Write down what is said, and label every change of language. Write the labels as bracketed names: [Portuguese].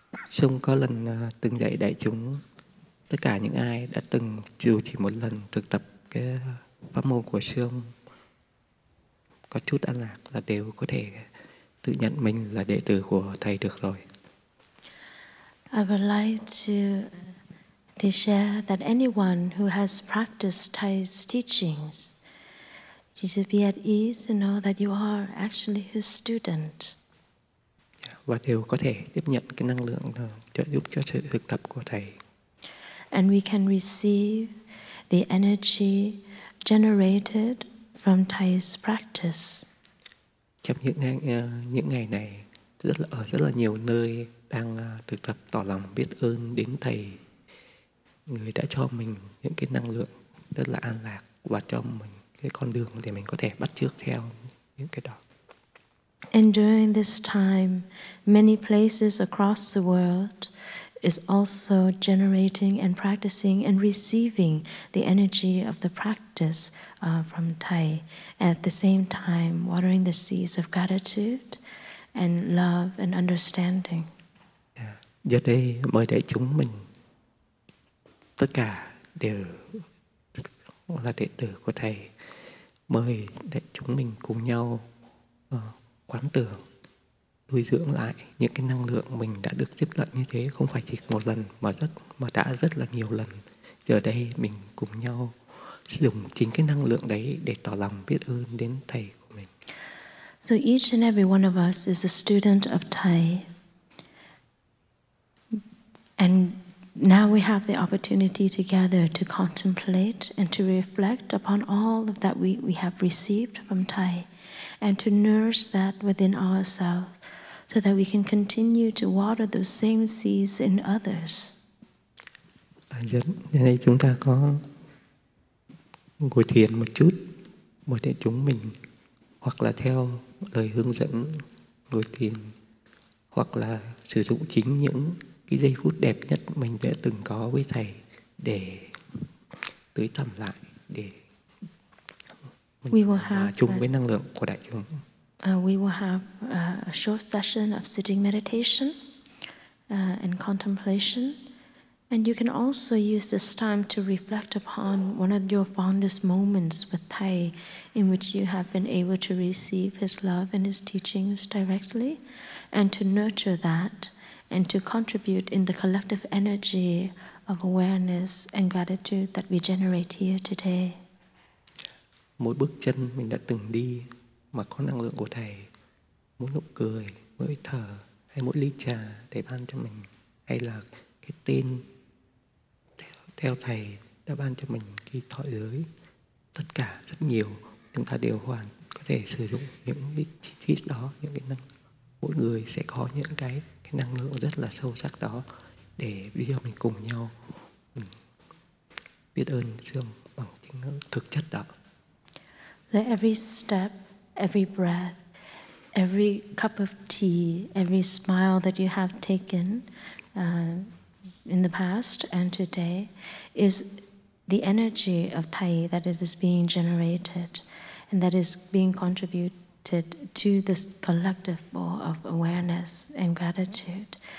[Vietnamese] Sông có lần từng dạy đại chúng, tất cả những ai đã từng dù chỉ một lần thực tập cái pháp môn của sông có chút an lạc là đều có thể tự nhận mình là đệ tử của thầy được rồi. [English] I would like to share that anyone who has practiced Thai's teachings, you should be at ease to know that you are actually his student. [Vietnamese] Và đều có thể tiếp nhận cái năng lượng trợ giúp cho sự thực tập của thầy. [English] And we can receive the energy generated from Thai's practice. [Vietnamese] Trong những ngày này ở rất là nhiều nơi đang thực tập tỏ lòng biết ơn đến thầy, người đã cho mình những cái năng lượng rất là an lạc và cho mình cái con đường để mình có thể bắt chước theo những cái đó. [English] And during this time, many places across the world is also generating and practicing and receiving the energy of the practice from Thai. At the same time, watering the seeds of gratitude and love and understanding. [Vietnamese] Giờ đây mời đại chúng mình tất cả đều là đệ tử của thầy. Mời đại chúng mình cùng nhau quán tưởng, nuôi dưỡng lại những cái năng lượng mình đã được tiếp cận như thế, không phải chỉ một lần mà đã rất là nhiều lần. Giờ đây mình cùng nhau dùng chính cái năng lượng đấy để tỏ lòng biết ơn đến thầy của mình. [English] So each and every one of us is a student of Thai. And now we have the opportunity together to contemplate and to reflect upon all of that we have received from Thai, and to nourish that within ourselves so that we can continue to water those same seeds in others. [Vietnamese] Giờ đây chúng ta có ngồi thiền một chút, mời đại chúng mình hoặc là theo lời hướng dẫn ngồi thiền, hoặc là sử dụng chính những cái giây phút đẹp nhất mình đã từng có với thầy để tưới tẩm lại, để mình hòa chung với năng lượng của đại chúng. [English] We will have a short session of sitting meditation and contemplation. And you can also use this time to reflect upon one of your fondest moments with Thai, in which you have been able to receive his love and his teachings directly, and to nurture that, and to contribute in the collective energy of awareness and gratitude that we generate here today. [Vietnamese] Mỗi bước chân mình đã từng đi mà có năng lượng của thầy, mỗi nụ cười, mỗi thở, hay mỗi ly trà thầy ban cho mình, hay là cái tên theo thầy đã ban cho mình khi thọ giới, tất cả rất nhiều chúng ta đều có thể sử dụng những cái chi tiết đó, những cái mỗi người sẽ có những cái năng lượng rất là sâu sắc đó để bây giờ mình cùng nhau biết ơn Dương bằng chính thực chất đó. [English] So every step, every breath, every cup of tea, every smile that you have taken in the past and today is the energy of Thai that it is being generated and that is being contributed to this collective bowl of awareness and gratitude.